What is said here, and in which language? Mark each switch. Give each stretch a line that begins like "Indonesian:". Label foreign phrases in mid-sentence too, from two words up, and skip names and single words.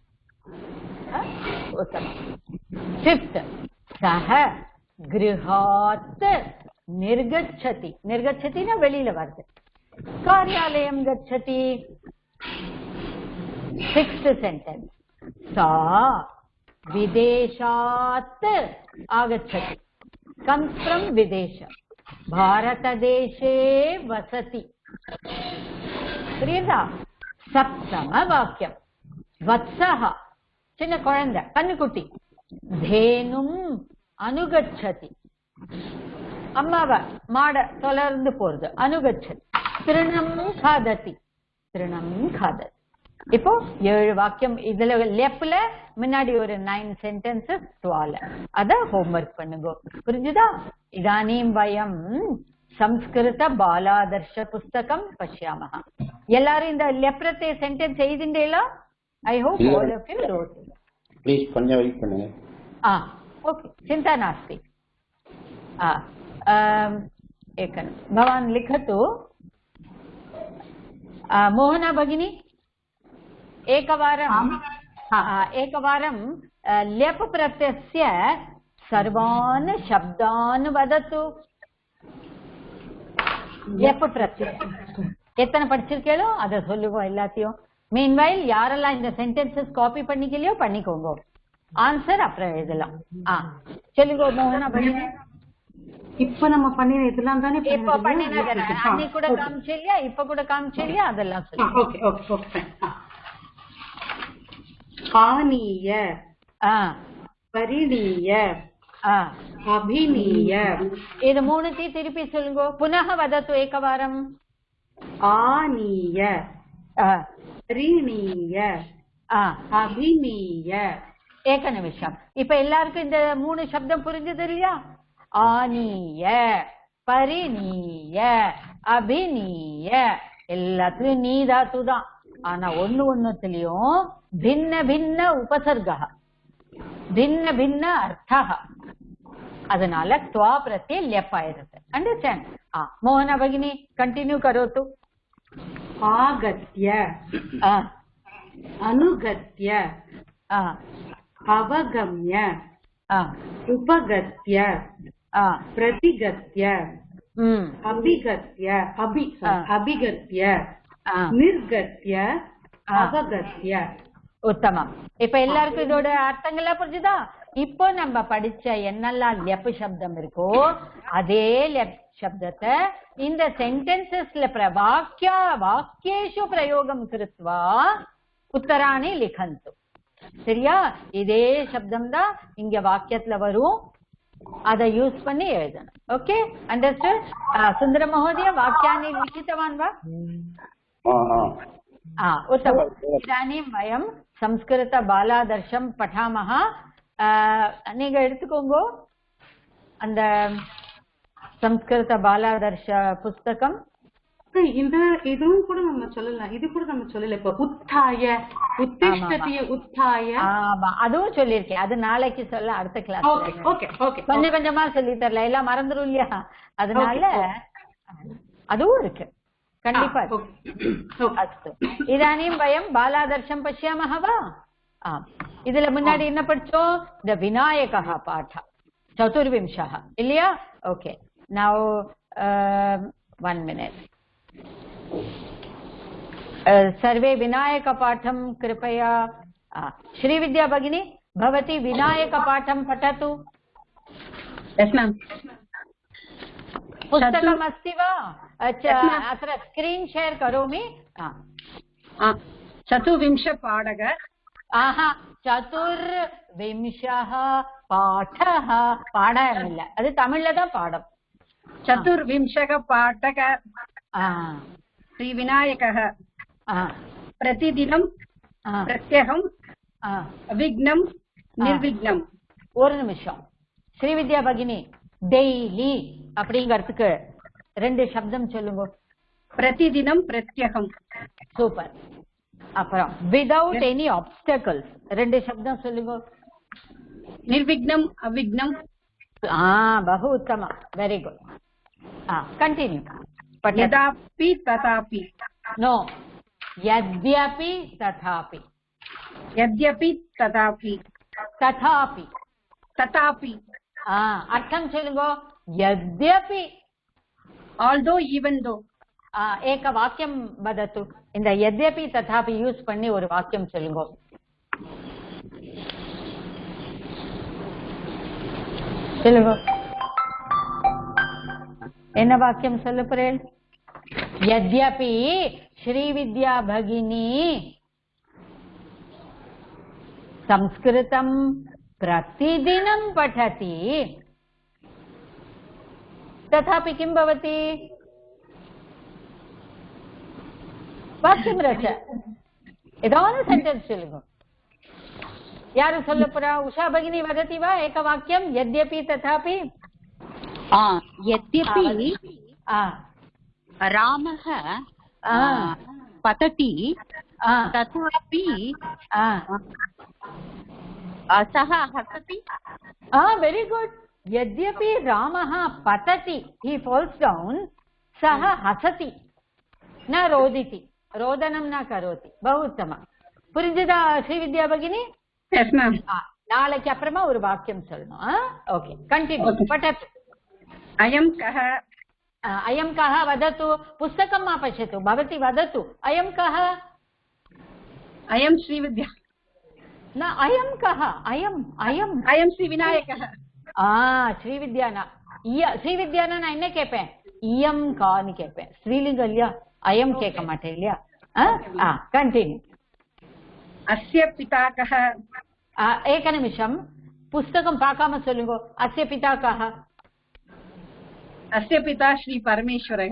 Sanskrit: फिफ्थ सः गृहात् निर्गच्छति निर्गच्छति न वेलिल वर्तते कार्यालयं गच्छति
English: sixth sentence
Sanskrit: सा विदेशात् आगच्छति
English: comes from
Sanskrit: विदेश भारतदेशे वसति प्रियदा सप्तम वाक्यम वत्सः
Tamil: சின்ன கொழந்த கண்ணுக்குட்டி
Sanskrit: धेनुम् अनुगच्छति
Tamil: அம்மாவை மாட தொடர்ந்து போறது.
Sanskrit: अनुगच्छति तृणं खादति, तृणं खादति.
Tamil: இப்போ 7 வாக்கியம். இதுல லெப்ல முன்னாடி ஒரு 9 சென்டென்சஸ் 12. அத ஹோம்வொர்க் பண்ணுங்க. புரிஞ்சுதா?
Sanskrit: इदानीं वयं संस्कृत बालादर्श पुस्तकं पश्यामः.
Tamil: எல்லாரும் இந்த லெப்ரத்தே சென்டென்ஸ் எழுதிண்டேலா?
English: I hope all of you wrote.
Tamil: ப்ளீஸ் கொஞ்சம் வெயிட் பண்ணுங்க.
Sanskrit: ओके, चिंता नास्ति. एकं भवान् लिखतु. मोहना भगिनी एकवारं ल्यप् प्रत्ययस्य सर्वान् शब्दान् वदतु. ल्यप् प्रत्यय
Tamil: எத்தனை படிச்சிருக்கீங்களோ அதை சொல்லுங்க எல்லாத்தையும். மீன்வைல் யாரெல்லாம் இந்த சென்டென்சஸ் காப்பி பண்ணிக்கலையோ பண்ணிக்கோங்க. ஆன்சர் அப்புறம் எழுதலாம். சொல்லுங்க மோகனா பகினி. இப்ப நம்ம பண்ணின இதெல்லாம் தானே இப்ப பண்ணினது அன்னைக்கு கூட காமிச்சில்லையா, இப்ப கூட காமிச்சில்லையா, அதெல்லாம் சொல்லுங்க.
English: okay okay okay. பானீய,
Sanskrit: பரிணீய, அபிநீய.
Tamil: இது மூணுத்தையும் திருப்பி சொல்லுங்க.
Sanskrit: புனः वदतु एकवारम्. आनीय, परिणीय, अभिनीय. एक निमिषम्.
Tamil: இப்ப எல்லாருக்கும் இந்த 3 சப்தம் புரிஞ்சது இல்லையா?
Sanskrit: आनीय, परिणीय, अभिनीय.
Tamil: எல்லாத்துலயும் நீ தாத்து தான். ஆனா ஒண்ணுத்துலயும்
Sanskrit: भिन्न भिन्न उपसर्ग, भिन्न भिन्न अर्थ. அதனால त्वा प्रत्यय ल्यप् आयते. अंडरस्टैंड? मोहना भगिनी कंटिन्यू करोतु. आगत्य, अनुगत्य, अवगम्य, उपगत्य, प्रतिगत्य, अभिगत्य, अभिगत्य, निर्गत्य, अवगत्य. உத்தமம்.
Tamil: இப்ப எல்லாருக்கும் இதோட அர்த்தங்களா புரிஞ்சுதா? இப்போ நம்ம படிச்ச என்னெல்லாம் லெப் சப்தம் இருக்கோ அதே லெப் சப்தத்தை இந்த சென்டென்சஸ்ல
Sanskrit: वाक्येषु प्रयोगं कृत्वा उत्तराणि लिखन्तु.
Tamil: சரியா? இதே சப்தம் தான் இங்க வாக்கியத்துல வரும். அதை யூஸ் பண்ணி எழுதணும். ஓகே, அண்டர்ஸ்டாண்ட்?
Sanskrit: சுந்தர மहोदय वाक्यानि लिखितवान् वा? उत्तमम्. इदानीं वयं संस्कृत बालादर्शं पठामः.
Tamil: நீங்க எடுத்துக்கோங்க அந்த
Sanskrit: संस्कृत बालादर्श पुस्तकम्.
Tamil: இந்த இதுவும் கூட நம்ம சொல்லலாம். இது கூட நம்ம சொல்லல.
Sanskrit: இப்ப उत्थाय, उत्तिष्ठति उत्थाय.
Tamil: ஆமா, அதுவும் சொல்லிருக்கேன். அது நாளைக்கு சொல்ல, அடுத்த கிளாஸ். ஓகே ஓகே ஓகே. கொஞ்சம் கொஞ்சமா சொல்லி தரல, எல்லாம் மறந்துரும் இல்லையா? அதனால அதுவும் இருக்கு கண்டிப்பா.
Sanskrit: अस्तु. इदानीं वयं बालादर्शं पश्यामः वा?
Tamil: இதுல முன்னாடி என்ன படிச்சோம்?
Sanskrit: त विनायकः पाठ चतुर्विंशः
Tamil: இல்லையா? ஓகே,
English: நவ் 1 minute.
Sanskrit: सर्वे विनायकपाठं कृपया. श्रीविद्या भगिनी भवती विनायकपाठं पठतु.
English: yes ma'am.
Sanskrit: पुस्तकम् अस्ति वा? अत्र
English: screen share
Sanskrit: करोमि. चतुर्विंशपाठः. चतुर्विंशः पाठः.
Tamil: पाठम् இல்ல, அது தமிழ்ல தான் பாடம்.
Sanskrit: चतुर्विंशः पाठः. श्री विनायकः प्रतिदिनं प्रत्यहं विघ्नं निर्विघ्नं.
Tamil: ஒரு நிமிஷம் ஸ்ரீவித்யா பகினி, டெய்லி அப்படிங்கிறதுக்கு 2 சப்தம் சொல்லுங்க.
Sanskrit: प्रतिदिनं प्रत्यहं.
Tamil: சூப்பர். அப்புறம்
English: without any obstacles
Tamil: 2 சப்தம் சொல்லுங்க.
Sanskrit: निर्विघ्नं अविघ्नं. बहु उत्तम,
English: very good. continue.
Sanskrit: यदापि तथापि. नो, यद्यपि तथापि. यद्यपि तथापि. तथापि. तथापि. अर्थं चलुगो. यद्यपि,
English: although, even though.
Sanskrit: एक वाक्यं वदतु.
Tamil: இந்த
Sanskrit: यद्यपि तथापि
Tamil: யூஸ் பண்ணி ஒரு வாக்கியம் சொல்லுங்க. சொல்லுங்க, என்ன வாக்கியம் சொல்ல போறேன்?
Sanskrit: यद्यपि श्रीविद्या भगिनी संस्कृतं प्रतिदिनं पठति तथापि किं भवति वाक्यं रच
Tamil: ஏதாவது சென்டென்ஸ் சொல்லுங்க யாரு சொல்ல போறா உஷா
Sanskrit: भगिनी वदति वा एकवाक्यं यद्यपि तथापि यद्यपि रामः पतति तथापि सः हसति
English: very good
Sanskrit: यद्यपि रामः पतति
English: he falls down
Sanskrit: सः हसति न रोदिति रोदनं न करोति बहु उत्तमं புரிஞ்சதா ஸ்ரீவித்யா भगिनी
English: yes ma'am
Tamil: நாளைக்கு அப்புறமா ஒரு வாக்கியம் சொல்லணும்
English: okay continue
Tamil: पठतु
Sanskrit: अयं कः अयं कः वदतु पुस्तकं मा पश्यतु भवती वदतु अयं कः अयं श्रीविद्या न अयं कः अयं अयं अयं श्रीविनायकः श्रीविद्या न श्रीविद्या ना
Tamil: என்ன கேட்பேன் இயம் கான்னு கேட்பேன் ஸ்ரீலிங்கம் இல்லையா அயம் கேட்க மாட்டேன் இல்லையா கண்டினியூ
Sanskrit: अस्य पिता कः एकनिमिषं पुस्तकं
Tamil: பார்க்காம சொல்லுங்க
Sanskrit: अस्य पिता कः अस्य पिता श्री परमेश्वरः